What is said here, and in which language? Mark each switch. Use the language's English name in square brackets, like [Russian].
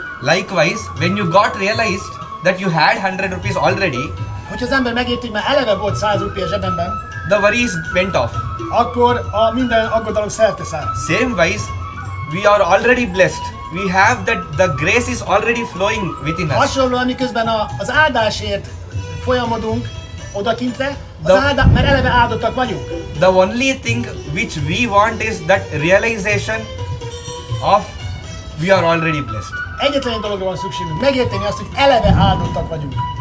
[English] Likewise, when you got realized that you had 100 rupees already, [Hungarian] Hogyha az ember megérti, hogy már eleve volt 100 rupi a zsebemben, [English] the worries went off. [Hungarian] akkor minden aggodalom szerteszáll. [English] Same wise, we are already blessed. We have that the grace is already flowing within us. [Hungarian] Hasonlóan, miközben az áldásért folyamodunk odakintre, [English] The- [Hungarian] mert eleve áldottak vagyunk. [English] The only thing which we want is that realization of we are already blessed. [Hungarian] Egyetlen egy dologra van szükségünk, megérteni azt, hogy eleve áldottak vagyunk.